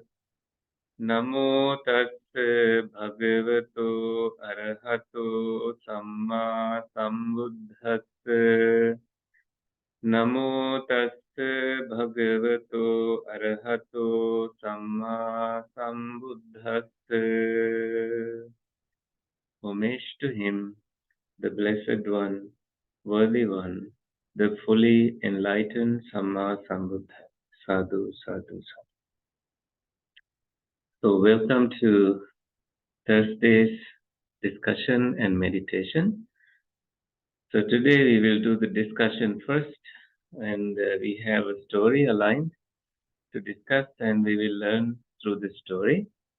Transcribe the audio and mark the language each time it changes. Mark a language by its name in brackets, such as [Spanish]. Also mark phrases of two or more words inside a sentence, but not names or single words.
[Pali] Namo tassa bhagavato arahato samma sambuddhassa. Namo tassa bhagavato arahato samma sambuddhassa. [English] Homage to him, the Blessed One, Worthy One, the fully enlightened [Pali] Samma Sambuddha. Sadhu, sadhu, sadhu. [English] So welcome to Thursday's discussion and meditation. So today we will do the discussion first, and we have a story aligned to discuss, and we will learn through the story.